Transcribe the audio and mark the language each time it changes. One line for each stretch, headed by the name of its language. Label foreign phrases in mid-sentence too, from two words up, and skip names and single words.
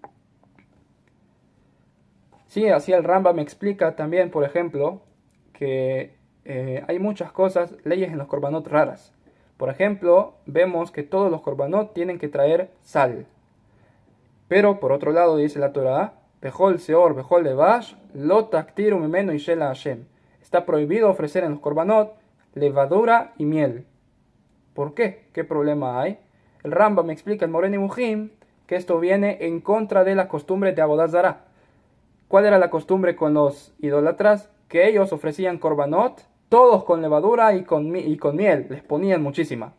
Spanish: Sí, así el Rambam me explica también, por ejemplo, que hay muchas cosas, leyes en los korbanot raras. Por ejemplo, vemos que todos los korbanot tienen que traer sal. Pero, por otro lado, dice la Torah,
Hebrew: וכל שאור, וכל דבש, לא תקטירו ממנו אשה לה.
Spanish: Está prohibido ofrecer en los korbanot levadura y miel. ¿Por qué? ¿Qué problema hay? El Rambam me explica en Moreh Nevuchim que esto viene en contra de la costumbre de
Hebrew: עבודה זרה.
Spanish: ¿Cuál era la costumbre con los idólatras? Que ellos ofrecían korbanot, todos con levadura y con miel, les ponían muchísima.